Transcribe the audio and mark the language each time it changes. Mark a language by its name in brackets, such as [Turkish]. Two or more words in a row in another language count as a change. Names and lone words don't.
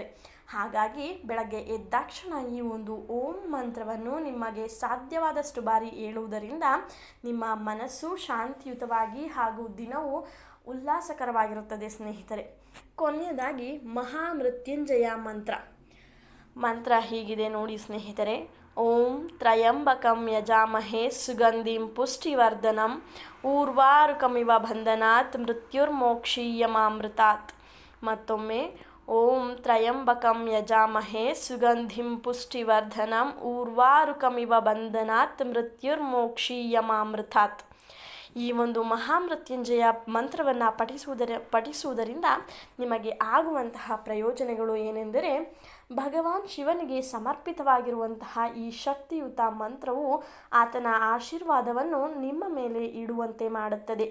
[Kannada] ಹಾಗಾಗಿ ಬೆಳಗ್ಗೆ ಎದ್ದಾಕ್ಷಣ ಈ ಒಂದು ಓಂ ಮಂತ್ರವನ್ನು ನಿಮಗೆ ಸಾಧ್ಯವಾದಷ್ಟು ಬಾರಿ ಹೇಳುವುದರಿಂದ ನಿಮ್ಮ ಮನಸ್ಸು ಶಾಂತಿಯುತವಾಗಿ ಹಾಗೂ ದಿನವು ಉಲ್ಲಾಸಕರವಾಗಿರುತ್ತದೆ ಸ್ನೇಹಿತರೆ. ಕೊನೆಯದಾಗಿ ಮಹಾಮೃತ್ಯುಂಜಯ ಮಂತ್ರ ಹೀಗಿದೆ ನೋಡಿ ಸ್ನೇಹಿತರೆ. [Sanskrit] ಓಂ ತ್ರಯಂಬಕಂ ಯಜಾಮಹೇ ಸುಗಂಧಿಂ ಪುಷ್ಟಿವರ್ಧನಂ ಊರ್ವಾರುಕಮಿವ ಬಂಧನಾತ್ ಮೃತ್ಯುರ್ಮೋಕ್ಷೀಯಮಾಮೃತಾತ್. ಮತ್ತೊಮ್ಮೆ ಓಂ ತ್ರಯಂಬಕಂ ಯಜಾಮಹೇ ಸುಗಂಧಿಂ ಪುಷ್ಟಿವರ್ಧನಂ ಊರ್ವಾರುಕಮಿವ ಬಂಧನಾತ್ ಮೃತ್ಯುರ್ಮೋಕ್ಷೀಯಮಾಮೃತಾತ್. [Kannada] ಈ ಒಂದು ಮಹಾಮೃತ್ಯುಂಜಯ ಮಂತ್ರವನ್ನು ಪಠಿಸುವುದರಿಂದ ನಿಮಗೆ ಆಗುವಂತಹ ಪ್ರಯೋಜನಗಳು ಏನೆಂದರೆ, ಭಗವಾನ್ ಶಿವನಿಗೆ ಸಮರ್ಪಿತವಾಗಿರುವಂತಹ ಈ ಶಕ್ತಿಯುತ ಮಂತ್ರವು ಆತನ ಆಶೀರ್ವಾದವನ್ನು ನಿಮ್ಮ ಮೇಲೆ ಇಡುವಂತೆ ಮಾಡುತ್ತದೆ.